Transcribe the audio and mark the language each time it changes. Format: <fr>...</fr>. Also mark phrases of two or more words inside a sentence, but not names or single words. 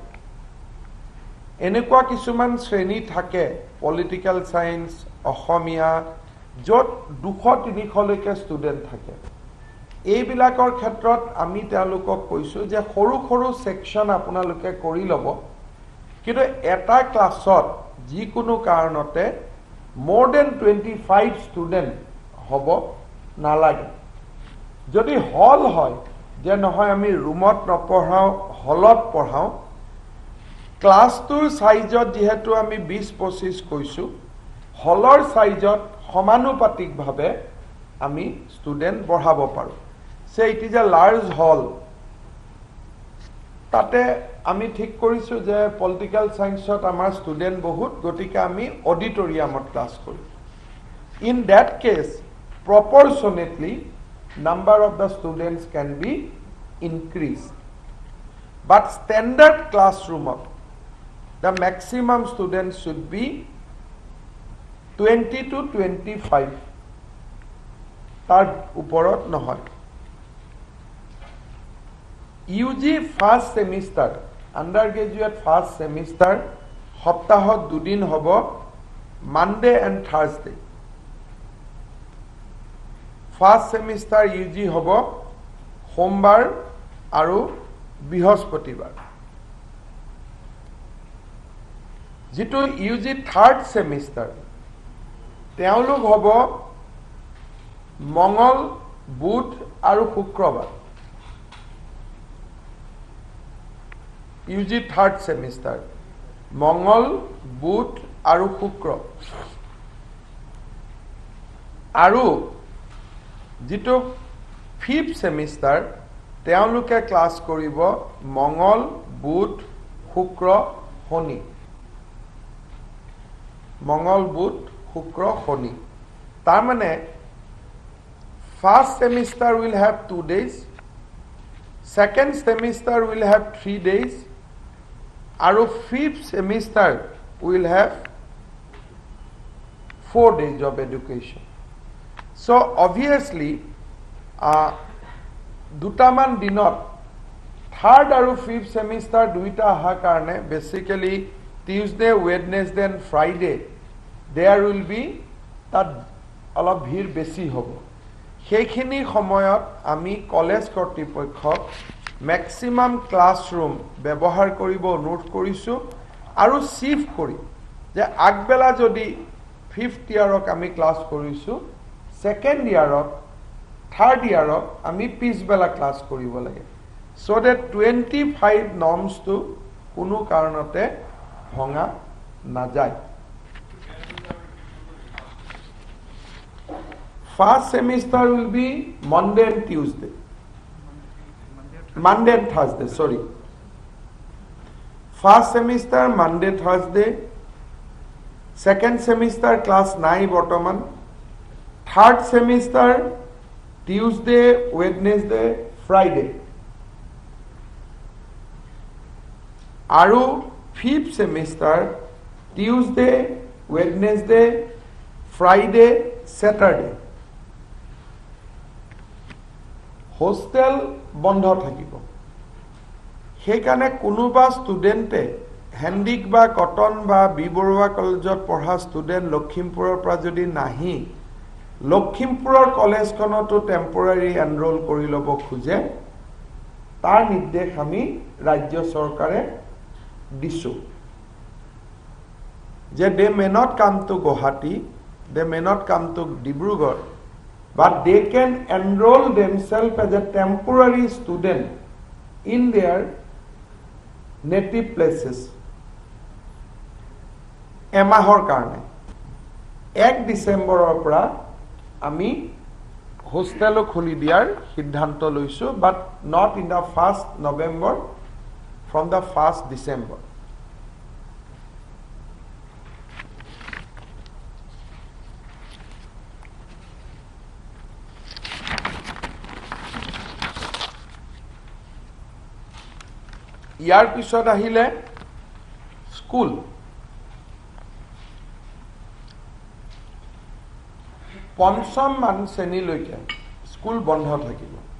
<as>এনেকুৱা কিছুমান শ্ৰেণী থাকে</as> <en>political science</en> <as>অসমীয়া যত 200-300 লৈকে ষ্টুডেন্ট থাকে এইবিলাকৰ ক্ষেত্ৰত আমি তেওঁলোকক কৈছো যে সৰু সৰু সেকশন আপোনালোকে কৰি লব কিন্তু এটা ক্লাছত যি কোনো কাৰণতে</as> <en>more than</en> <as>25 ষ্টুডেন্ট হ'ব নালাগে যদি হল হয় যে নহয় আমি ৰুমত নপঢ়াও হলত পঢ়াও ক্লাছটোৰ সাইজত যেহেতু আমি 20-25 কৈছো হলৰ সাইজত সমানুপাতিকভাৱে আমি ষ্টুডেন্ট বঢ়াব পাৰো</as> <en>so it is a large hall</en> <as>তাতে আমি ঠিক কৰিছো যে পলিটিক্যাল সায়েন্সত আমাৰ ষ্টুডেন্ট বহুত গতিকে আমি অডিটৰিয়ামত ক্লাছ কৰিম</as> <en>in that case proportionately number of the students can be increased but standard classroom the maximum students should be 20 to 25</en> <as>তাৰ ওপৰত নহয়</as> <en>UG first semester undergraduate first semester</en> <as>সপ্তাহত দুদিন হ'ব</as> <en>Monday and Thursday First semester UG</en> <as>hobo সোমবাৰ আৰু বৃহস্পতিবাৰ যেটো</as> <en>UG third semester</en> <as>তেওঁলোক হ'ব মঙ্গল বুধ আৰু শুক্ৰবাৰ</as> <en>UG third semester</en> <as>মঙ্গল বুধ আৰু শুক্ৰ আৰু যেটো</as> <en>5th semester</en> <as>তেওঁলোকে ক্লাস কৰিব মঙ্গল বুধ শুক্ৰ শনি মঙ্গল বুধ শুক্ৰ শনি তাৰ মানে</as> <en>first semester will have 2 days second semester will have 3 days আৰু 5th semester will have 4 days of education so obviously</en> <as>দুটামান দিনত</as> <en>third আৰু 5th semester</en> <as>দুইটা আহা কাৰণে</as> <en>basically Tuesday Wednesday and Friday there will be</en> <as>তাত অলপ ভিৰ বেছি হ'ব সেইখিনি সময়ত আমি কলেজ কৰ্তৃপক্ষক ম্যাক্সিমাম ক্লাছৰুম ব্যৱহাৰ কৰিব অনুৰোধ কৰিছো আৰু শিফট কৰি যে আগবেলা যদি 5th ইয়াৰক আমি ক্লাছ কৰিছো second ইয়াৰত third ইয়াৰত আমি পিছবেলা ক্লাছ কৰিব লাগে</as> <en>so that 25 norms to</en> <as>কোনো কাৰণতে ভঙা না যায়</as> <en>first semester will be Monday and Tuesday Monday and Thursday sorry first semester Monday Thursday second semester class 9 বৰ্তমান third semester Tuesday Wednesday Friday আৰু 5th semester Tuesday Wednesday Friday Saturday</en> <as>হোষ্টেল বন্ধ থাকিব সেইকাৰণে কোনোবা ষ্টুডেণ্টে হেণ্ডিক বা কটন বা বি বৰুৱা কলেজত পঢ়া ষ্টুডেণ্ট লখিমপুৰৰ পৰা যদি নাহি লখিমপুৰৰ কলেজখনতো টেম্পৰাৰী এনৰোল কৰি ল'ব খোজে তাৰ নিৰ্দেশ আমি ৰাজ্য চৰকাৰে দিছোঁ</as> <en>যে they may not come to Guwahati they may not come to Dibrugarh, but they can enroll themselves as a temporary student in their native places.</en> <as>এমাহৰ কাৰণে 1 ডিসেম্বৰৰ পৰা আমি হোষ্টেলো খুলি দিয়াৰ সিদ্ধান্ত লৈছো</as> <en>but not in the 1st November, from the 1st December.</en> <as>ইয়াৰ পিছত আহিলে স্কুল পঞ্চম মান শ্ৰেণীলৈকে স্কুল বন্ধ থাকিব</as>